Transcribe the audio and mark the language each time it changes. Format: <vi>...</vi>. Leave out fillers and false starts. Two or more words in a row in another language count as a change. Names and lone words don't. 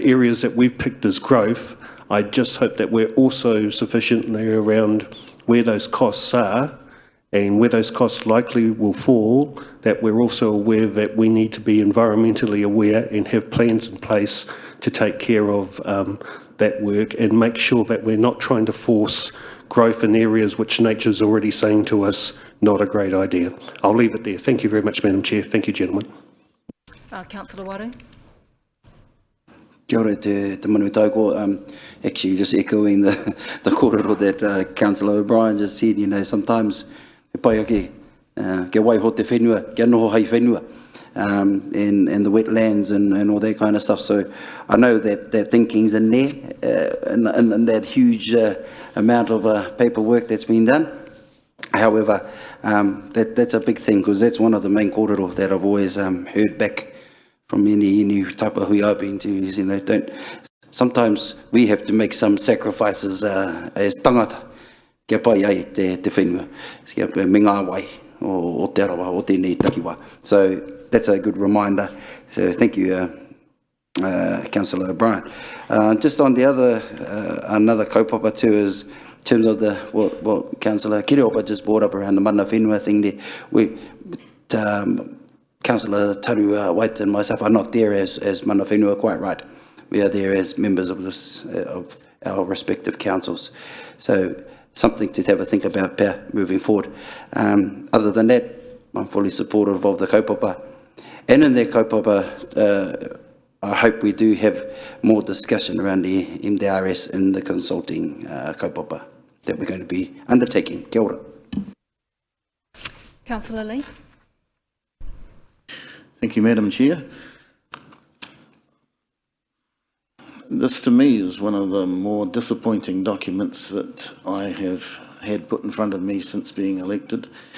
<en>areas that we've picked as growth, I just hope that we're also sufficiently around where those costs are and where those costs likely will fall, that we're also aware that we need to be environmentally aware and have plans in place to take care of that work and make sure that we're not trying to force growth in areas which nature's already saying to us, not a great idea. I'll leave it there. Thank you very much, Madam Chair. Thank you, gentlemen. Councillor Waru.</en> <mi>Kia ora te manu taiko.</mi> <en>Actually, just echoing the kōrero that Councillor O'Brien just said, you know, sometimes</en> <mi>e pai ake, kia waiho te whenua, kia noho hai whenua,</mi> <en>and the wetlands and all that kind of stuff. So I know that thinking's in there, and that huge amount of paperwork that's been done. However, that's a big thing, because that's one of the main kōrero that I've always heard back from any type of hui I've been to, is, you know, sometimes we have to make some sacrifices as tangata.</en> <mi>Kia pai ai te whenua, kia pai me ngā wai o te arawa, o tēnei takiwa.</mi> <en>So that's a good reminder. So thank you, Councillor O'Brien. Just on the other, another kaupapa too is, in terms of what Councillor Kiriopa just brought up around the</en> <mi>mana whenua</mi> <en>thing there, Councillor Taru White and myself are not there as</en> <mi>mana whenua,</mi> <en>quite right. We are there as members of of our respective councils. So something to have a think about moving forward. Other than that, I'm fully supportive of the kaupapa. And in that kaupapa, I hope we do have more discussion around the MDRS and the consulting kaupapa that we're going to be undertaking.</en> <mi>Kia ora.</mi> <en>Councillor Lee. Thank you, Madam Chair. This to me is one of the more disappointing documents that I have had put in front of me since being elected.</en>